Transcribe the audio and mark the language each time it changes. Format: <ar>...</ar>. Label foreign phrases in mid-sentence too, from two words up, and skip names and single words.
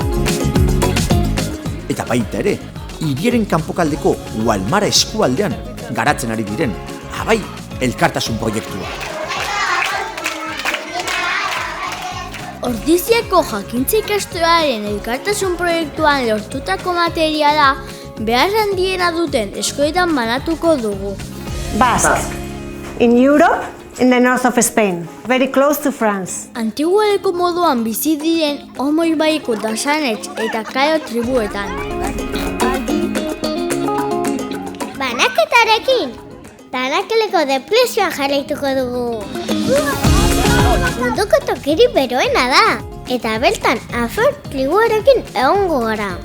<eu>Eta baita ere, hiriaren kanpokaldeko Walmara eskualdean garatzen ari diren, abai, elkartasun proiektua. Ordiziako jakintza ikastoaren elkartasun proiektuan lortutako materiala behar handiena duten eskoletan banatuko dugu.</eu> <en>Basque, in Europe, in the north of Spain, very close to France.</en> <eu>Antigualeko moduan bizi diren Omo ibaiko Dasanetx eta Kaio tribuetan. Banaketarekin, Tanakeleko depresioan jarraituko dugu. Munduko tokiri beroena da, eta bertan Afar tribuarekin egongo gara.</eu>